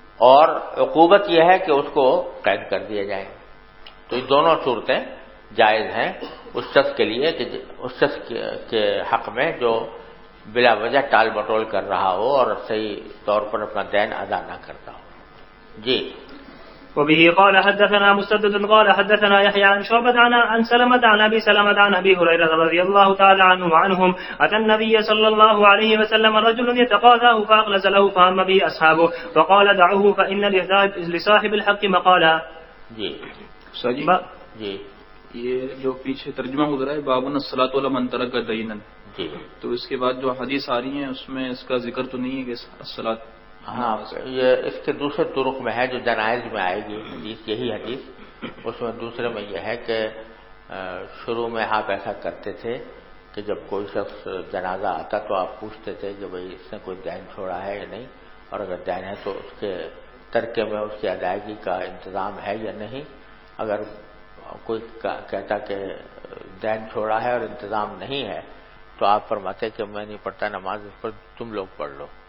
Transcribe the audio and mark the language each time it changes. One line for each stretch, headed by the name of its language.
Urdu: اور عقوبت یہ ہے کہ اس کو قید کر دیا جائے۔ تو یہ دونوں صورتیں جائز ہیں اس شخص کے لیے کہ اس شخص کے حق میں جو بلا وجہ ٹال مٹول کر رہا ہو اور صحیح طور پر اپنا دین ادا نہ کرتا ہو۔ جی۔
Arabic: وبه قال حدثنا مسدد قال حدثنا يحيى عن شعبة عن سلمة عن أبي سلمة عن أبي هريرة رضي الله تعالى عنه وعنهم أتى النبي صلى الله عليه وسلم رجل يتقاضاه فأغلس له فهم به أصحابه فقال دعوه فإن لصاحب الحق مقالا۔
Urdu: جی جی یہ جو پیچھے ترجمہ گزرا ہے
Arabic: بابن الصلاۃ علی من ترک دینا،
Urdu: جی، تو اس کے بعد جو حدیث آ رہی ہیں اس میں اس کا ذکر تو نہیں ہے کہ الصلاۃ، ہاں یہ اس کے دوسرے طرق میں ہے جو جنائز میں آئے گی حدیث، یہی حدیث، اس میں دوسرے میں یہ ہے کہ شروع میں آپ ایسا کرتے تھے کہ جب کوئی شخص جنازہ آتا تو آپ پوچھتے تھے کہ بھئی اس نے کوئی دین چھوڑا ہے یا نہیں، اور اگر دین ہے تو اس کے ترکے میں اس کی ادائیگی کا انتظام ہے یا نہیں۔ اگر کوئی کہتا کہ دین چھوڑا ہے اور انتظام نہیں ہے تو آپ فرماتے کہ میں نہیں پڑھتا نماز، اس پر تم لوگ پڑھ لو،